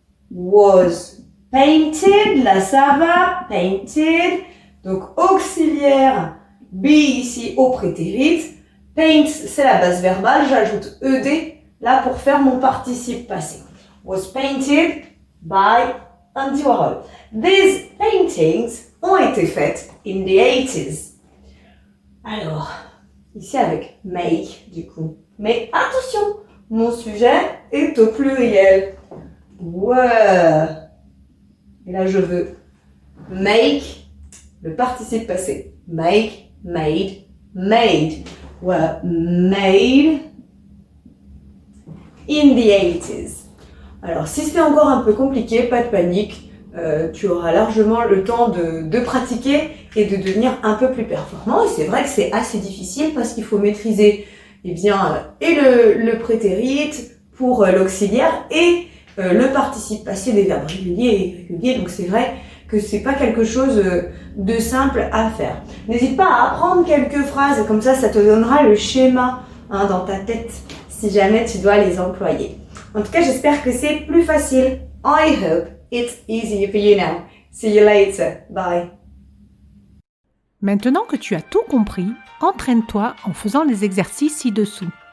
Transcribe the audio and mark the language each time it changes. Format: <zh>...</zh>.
<en>Was painted,</en> <fr>là ça va,</fr> <en>painted.</en> <fr>Donc auxiliaire, be ici au prétérit. Paint, c'est la base verbale, j'ajoute ed là pour faire mon participe passé.</fr> <en>Was painted by Andy Warhol. These paintings</en> <fr>ont été faites</fr> <en>in the 80s.</en> <fr>Alors, ici avec make du coup. Mais attention, mon sujet est au pluriel. Ouais. Et là je veux make, le participe passé.</fr> <en>Make, made, made. Were made in the 80s.</en> <fr>Alors, si c'est encore un peu compliqué, pas de panique, tu auras largement le temps de pratiquer et de devenir un peu plus performant. Et c'est vrai que c'est assez difficile parce qu'il faut maîtriser eh bien, et le prétérit pour l'auxiliaire et le participe passé des verbes réguliers et irréguliers. Donc, c'est vrai que c'est pas quelque chose de simple à faire. N'hésite pas à apprendre quelques phrases, comme ça te donnera le schéma hein, dans ta tête, si jamais tu dois les employer. En tout cas, j'espère que c'est plus facile.</fr> <en>I hope it's easier for you now. See you later. Bye.</en> <fr>Maintenant que tu as tout compris, entraîne-toi en faisant les exercices ci-dessous.</fr>